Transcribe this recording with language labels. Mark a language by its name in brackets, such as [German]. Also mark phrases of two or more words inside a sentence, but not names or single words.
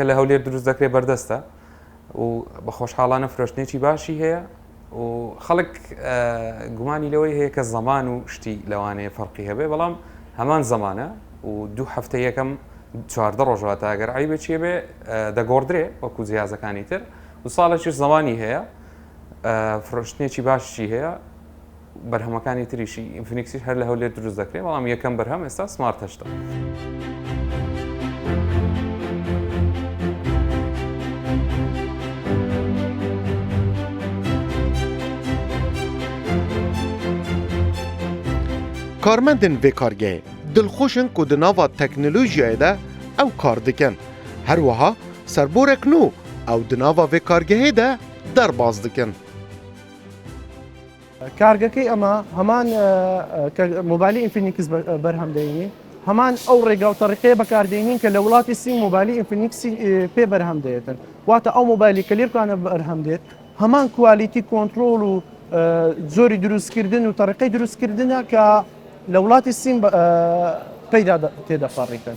[Central Kurdish] لە هەولێر دروست دەکرێت بەردەستە و بە خۆشحاڵانە فرۆشتنێکی باشی هەیە و خەڵک گومانی لەوەی هەیە کە زەمان و شتی لەوانەیە فەرقی هەبێ بەڵام هەمان زەمانە و دوو هەفتە یەکەم 14 ڕۆژەوە تا ئەگەر ئای بچێ بێ دەگۆڕدرێ وەکو جیازەکانی تر و ساڵێکیش زەمانی هەیە فرۆشتنێکی باشی هەیە بەرهەمەکانی تریشی ئینفینیکسیش هەر لە هەولێر دروست دەکرێت بەڵام یەکەم بەرهەم ئێستا سمارت هەشتە [Kurdish] کارمندن وکارگه دلخوشن که دناوا تکنولوژیای ده او کار دکن هر وها سربورک نو او دناوا وکارگه ده در باز دکن [Central Kurdish] کارگەکەی ئەمە هەمان مۆبایلی ئینفینیکس بەرهەم دەینی هەمان ئەو ڕێگا و تەریقەیە بەکاردێنین کە لە وڵاتی سین مۆبایلی ئینفینیکسی پێ بەرهەم دێتن واتە ئەو مۆبایلی کە لێرکانە بەرهەم دێت هەمان کوالیتی کۆنتترۆل و زۆری دروستکردن و تەریقەی دروستکردنە کە لە وڵاتی سین پەیدا تێدەپەڕیتن